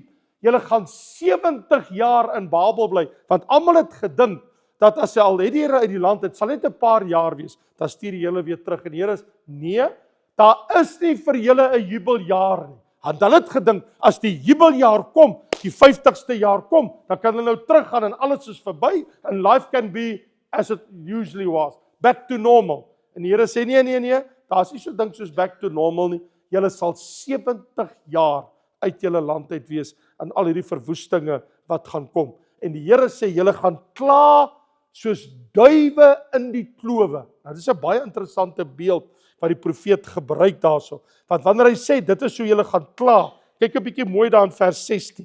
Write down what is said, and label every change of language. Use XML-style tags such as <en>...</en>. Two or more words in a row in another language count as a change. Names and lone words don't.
<af>Julle gaan 70 jaar in Babel bly, want almal het gedink, dat as hy al het die Here uit die land, het sal net 'n paar jaar wees, dan stuur die Here weer terug. En die Here is, nee, daar is nie vir julle 'n jubeljaar nie. Want hulle het gedink, as die jubeljaar kom, die 50ste jaar kom, dan kan hulle nou teruggaan en alles is verby,</af> <en>and life can be as it usually was, back to normal.</en> <af>En die Here sê, nee, daar is nie so ding soos</af> <en>back to normal</en> <af>nie. Julle sal 70 jaar uit julle land uit wees, en al hierdie verwoestinge wat gaan kom. En die Here sê, julle gaan kla soos duwe in die klowe. Nou, dit is 'n baie interessante beeld wat die profeet gebruik daarso. Want wanneer hy sê, dit is hoe julle gaan kla, kyk 'n bietjie mooi daar in vers 16.</af>